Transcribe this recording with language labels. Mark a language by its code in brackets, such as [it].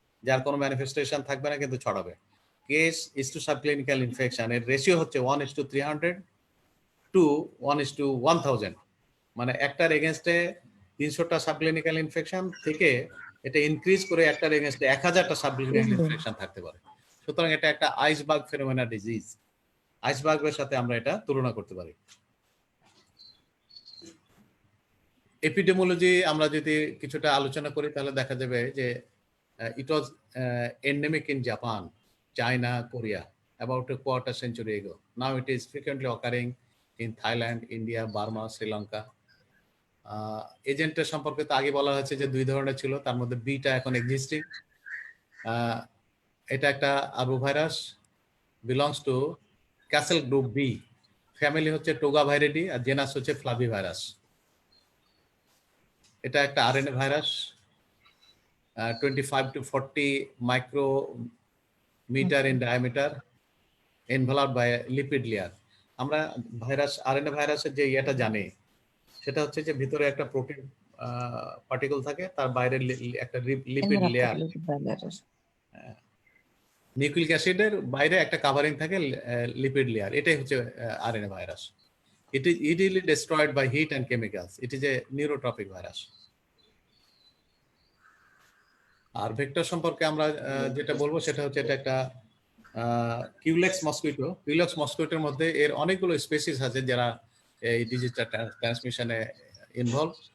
[bn] যার কোনো ম্যানিফেস্টেশন থাকবে না কিন্তু ছড়াবে। Case is two subclinical infection এর রেশিও হচ্ছে 1:300 টু 1:1000, মানে একটার এগেনস্টে 300টা সাবক্লিনিক্যাল ইনফেকশন থেকে এটা ইনক্রিজ করে একটার এগেনস্টে 1000টা সাবক্লিনিক্যাল ইনফেকশন থাকতে পারে। সুতরাং এটা একটা আইসবার্গ ফেনোমেনা ডিজিজ, আইসবার্গের সাথে আমরা এটা তুলনা করতে পারি। এপিডেমিওলজি আমরা যদি কিছুটা আলোচনা করি তাহলে দেখা যাবে যে [en] it was endemic in Japan, China, Korea about a quarter century ago. Now it is frequently occurring in Thailand, India, Burma, Sri Lanka. [bn] এজেন্টের সম্পর্কে তো আগে বলা হয়েছে যে 2 ধরনের ছিল, তার মধ্যে বিটা এখন এক্সিস্টিং। এটা একটা arbovirus, belongs to castle group B, family হচ্ছে টোগাভাইরিডি আর জেনাস হচ্ছে ফ্লাভিভাইরাস। এটা একটা RNA virus, [en] 25 to 40 micrometer in diameter, enveloped by a lipid layer. [bn] আমরা ভাইরাস, আরএনএ ভাইরাসের যে এটা জানি সেটা হচ্ছে যে ভিতরে একটা প্রোটিন পার্টিকেল থাকে, তার বাইরে একটা লিপিড লেয়ার, নিউক্লিক অ্যাসিডের বাইরে একটা কাভারিং থাকে লিপিড লেয়ার। এটাই হচ্ছে RNA virus. [en] It is easily destroyed by heat and chemicals. It is a neurotropic virus. [bn] আর vector সম্পর্কে আমরা যেটা বলবো সেটা হচ্ছে এটা একটা কিউলেক্স মসকুইটো। কিউলেক্স মসকুইটোর মধ্যে এর অনেকগুলো স্পেসিস আছে যারা এই ডিজিজটা ট্রান্সমিশনে ইনভলভ।